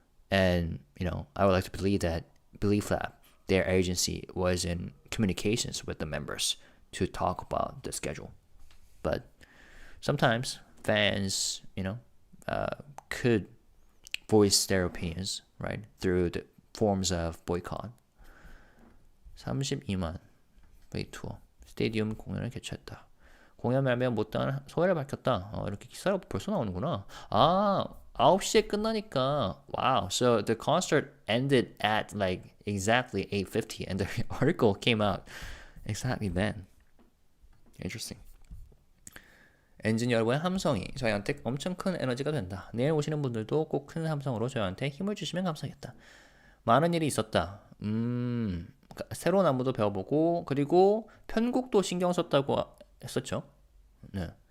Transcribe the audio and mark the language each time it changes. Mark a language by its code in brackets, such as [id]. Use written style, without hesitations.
[en] And, I would like to believe that Belief Lab, their agency, was in communications with the members to talk about the schedule. But sometimes fans, could voice their opinions, right, through the forms of boycott. [ko] 32만 웨이 투어 스테디움 공연을 개최했다. 공연 말미암아 못다한 소회를 밝혔다. 이렇게 기사가 벌써 나오는구나. 9시에 끝나니까 [en] wow. So the concert ended at like exactly 8:50 and the article came out exactly then. Interesting. [ko] 엔진 여러분의 함성이 저희한테 엄청 큰 에너지가 된다. 내일 오시는 분들도 꼭 큰 함성으로 저희한테 힘을 주시면 감사하겠다. 많은 일이 있었다. 새로운 안무도 배워보고 그리고 편곡도 신경 썼다고 했었죠. 네.